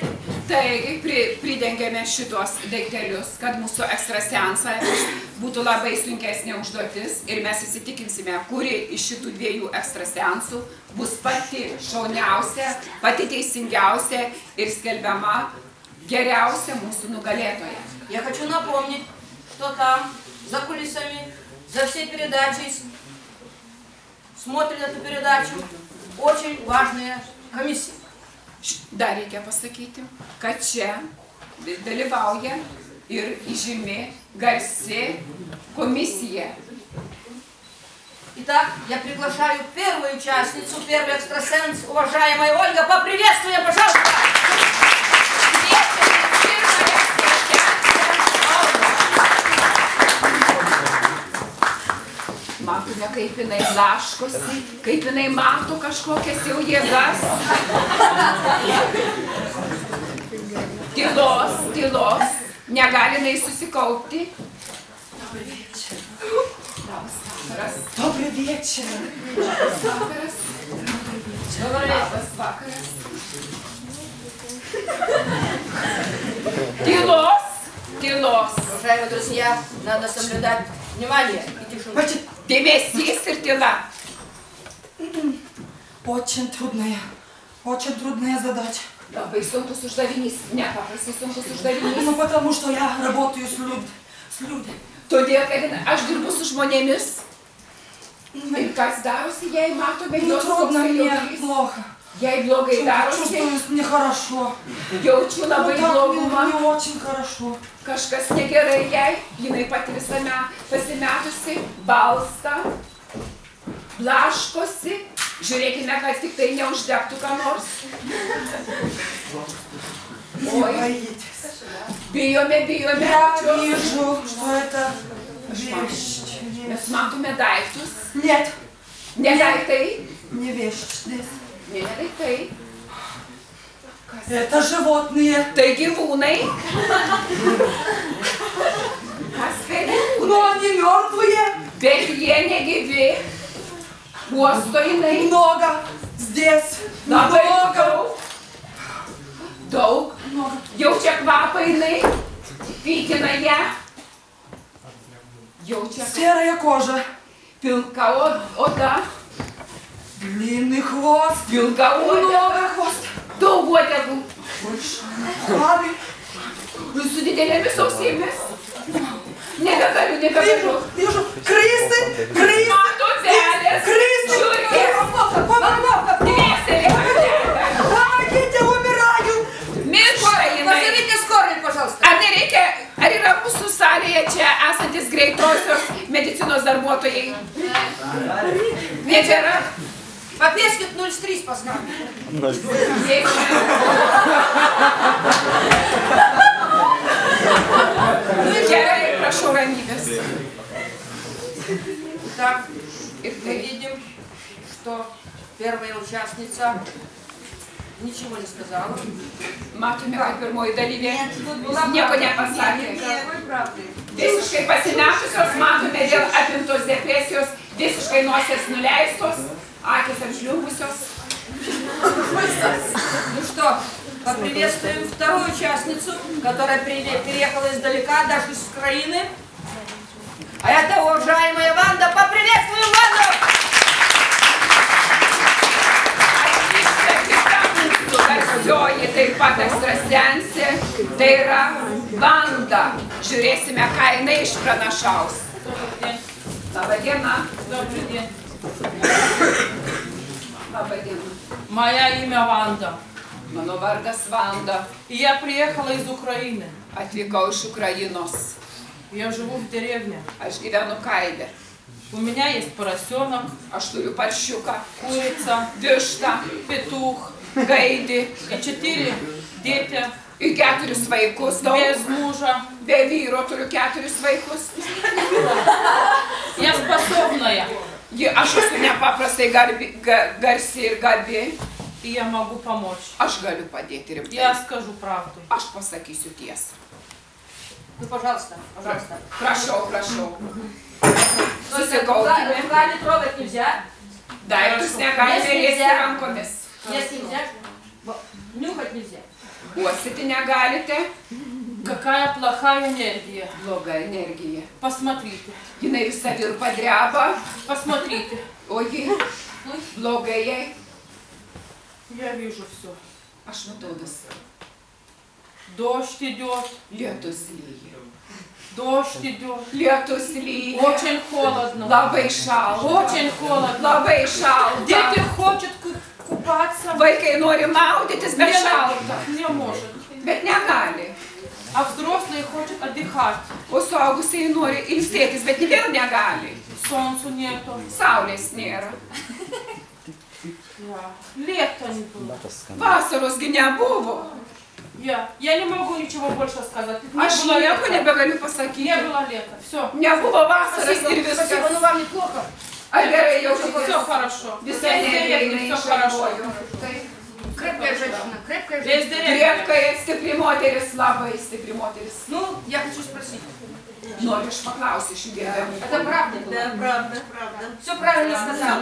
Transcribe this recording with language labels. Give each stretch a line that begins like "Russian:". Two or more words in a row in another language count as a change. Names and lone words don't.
Lithuanian: Taigi, pridengėme šitos daiktelius, kad mūsų ekstraseansai būtų labai sunkesnė užduotis ir mes įsitikinsime, kuri iš šitų dviejų ekstraseansų bus pati šauniausia, pati teisingiausia ir skelbiama geriausia mūsų nugalėtoja.
Russian: Я хочу напомнить, что там, за кулисами, за всей передачей, смотрит эту передачу очень важная комиссия.
Lithuanian: Dar reikia pasakyti, kad čia dalyvauja ir įžymi garsi komisija.
Russian: Итак, я приглашаю первую участницу, первый экстрасенс, уважаемая Ольга. Поприветствуем, пожалуйста!
Lithuanian: Matome, kaip jinai blaškosi, kaip jinai mato kažkokias jau jėgas. Tylos, negali jinai susikaupti. Labas vakaras.
Russian: Добрый вечер.
Lithuanian: Labas vakaras. Labas vakaras. Tylos.
Russian: Уважаемые друзья, надо соблюдать внимание и тишину.
Lithuanian: Dėmesys ir tyla.
Russian: Очень трудная задача.
Lithuanian: Labai sunkus uždavinys, nepaprastai sunkus uždavinys.
Russian: Ну, потому что я работаю с людьми.
Lithuanian: Todėl, kad aš dirbu su žmonėmis. Ir kas darosi, jei matome
Russian: Ну,
Lithuanian: jos
Russian: трудно мне,
Lithuanian: jaudulys.
Russian: плохо.
Lithuanian: Jei blogai darosi,
Russian: Чувствую нехорошо.
Lithuanian: jaučiu
Russian: Ну,
Lithuanian: labai
Russian: так
Lithuanian: blogumą.
Russian: мне очень хорошо.
Lithuanian: Kažkas negerai jai, jinai pati visame pasimetusi, balsta, blaškosi. Žiūrėkime, kad tik tai neuždegtų ką nors.
Russian: Не Ой, боитесь.
Lithuanian: bijome.
Russian: Я вижу, что это вещь.
Lithuanian: Mes matome daiktus.
Russian: Нет,
Lithuanian: Ne daiktai.
Russian: не вещь.
Lithuanian: Ne daiktai.
Russian: Это животные.
Lithuanian: Tai gyvūnai. Kas tai gyvūnai?
Russian: Но они мертвые.
Lithuanian: Bet jie negyvi. Uosto jinai.
Russian: Много. Здесь.
Lithuanian: Labai
Russian: Много.
Lithuanian: daug. Jaučia kvapą jinai. Pykina ją. Jaučia
Russian: Серая кожа.
Lithuanian: pilka oda.
Russian: Длинный хвост.
Lithuanian: Pilka oda.
Russian: Много хвост.
Lithuanian: Daug uodegų.
Russian: Ладно.
Lithuanian: Su didelėmis ausimis. Nebegaliu.
Russian: Вижу. Крысы.
Lithuanian: Mato zelės.
Russian: Крысы.
Lithuanian: Žiūrėk. Dėstelė.
Russian: Помогите, умираю.
Lithuanian: Miršta jinai.
Russian: Позовите скорую, пожалуйста.
Lithuanian: Ar yra mūsų salėje čia esantis greitosios medicinos darbuotojai? Nebėra?
Russian: Попескит 03 поставь.
Lithuanian: Gerai, prašau ramybės.
Russian: Так,
Lithuanian: Ir
Russian: мы
Lithuanian: tai
Russian: видим, что первая участница ничего не сказала.
Lithuanian: matome, kad pirmoji dalyvė nieko nepasakė.
Russian: Никакой правды.
Lithuanian: Visiškai pasimetusios, matome dėl apimtos depresijos, visiškai nosies nuleistos, akis apžliumbusios.
Russian: Ну что, поприветствуем вторую участницу, которая переехала издалека, даже из Украины. А это уважаемая Ванда. Поприветствуем Ванду!
Lithuanian: Garsioji taip pat ekstrasensė, tai yra Vanda. Žiūrėsime, ką jinai išpranašaus. Labą dieną.
Russian: Добрый день.
Lithuanian: Labą dieną.
Russian: Моя имя Ванда.
Lithuanian: Mano vardas Vanda.
Russian: Я приехала из Украины.
Lithuanian: Atvykau iš Ukrainos.
Russian: Я живу в деревне.
Lithuanian: Aš gyvenu kaime.
Russian: У меня есть поросенок,
Lithuanian: Aš turiu paršiuką,
Russian: курица,
Lithuanian: vištą,
Russian: петух
Lithuanian: gaidį
Russian: и 4 дети
Lithuanian: ir 4 vaikus.
Russian: без мужа.
Lithuanian: Be vyro turiu 4 vaikus.
Russian: Я способная,
Lithuanian: Aš esu nepaprastai garsi ir gabi.
Russian: и я могу помочь.
Lithuanian: Aš galiu padėti
Russian: Я
Lithuanian: rimtai.
Russian: скажу правду.
Lithuanian: Aš pasakysiu tiesą.
Russian: Ну, пожалуйста, пожалуйста.
Lithuanian: Prašau, prašau.
Russian: Руками
Lithuanian: Susikaupkime.
Russian: трогать нельзя.
Lithuanian: Daiktus negalime liesti rankomis.
Russian: Есть нельзя. Нюхать нельзя.
Lithuanian: Uostyti negalite.
Russian: Какая плохая энергия.
Lithuanian: Bloga energija.
Russian: Посмотрите,
Lithuanian: Jinai visą virpą dreba.
Russian: посмотрите.
Lithuanian: O ji blogai jai.
Russian: Я вижу все.
Lithuanian: Aš matau viską.
Russian: Дождь идет,
Lithuanian: Lietus lyja.
Russian: дождь идет.
Lithuanian: Lietus lyja.
Russian: Очень холодно.
Lithuanian: Labai šalta.
Russian: Очень холодно.
Lithuanian: Labai šalta.
Russian: Дети хотят купаться.
Lithuanian: Vaikai nori maudytis, bet šalta.
Russian: Не может.
Lithuanian: Bet negali.
Russian: А взрослые хотят отдыхать.
Lithuanian: O suaugusiai nori ilsėtis, bet vėl negali.
Russian: Солнца нету.
Lithuanian: Saulės nėra.
Russian: Да. Лето не было.
Lithuanian: Vasarosgi nebuvo.
Russian: Я не могу ничего больше сказать. Не
Lithuanian: Aš
Russian: было
Lithuanian: nieko
Russian: лета.
Lithuanian: nebegaliu
Russian: Не
Lithuanian: pasakyti.
Russian: было лета. Все.
Lithuanian: Nebuvo vasaros ir
Russian: Спасибо, ну
Lithuanian: viskas.
Russian: вам неплохо.
Lithuanian: Ar gerai
Russian: Все
Lithuanian: jaučiatės?
Russian: хорошо.
Lithuanian: Visa
Russian: Весь
Lithuanian: energija
Russian: деревня, все хорошо.
Lithuanian: išvažiuoju.
Russian: Крепкая женщина, крепкая Весь женщина. деревня.
Lithuanian: Krepkai, stipri moteris, labai stipri moteris.
Russian: Ну, я хочу спросить.
Lithuanian: Noriu aš paklausiu iš jų gerbiamų.
Russian: Это правда было? Да, правда, правда. Все правильно сказал.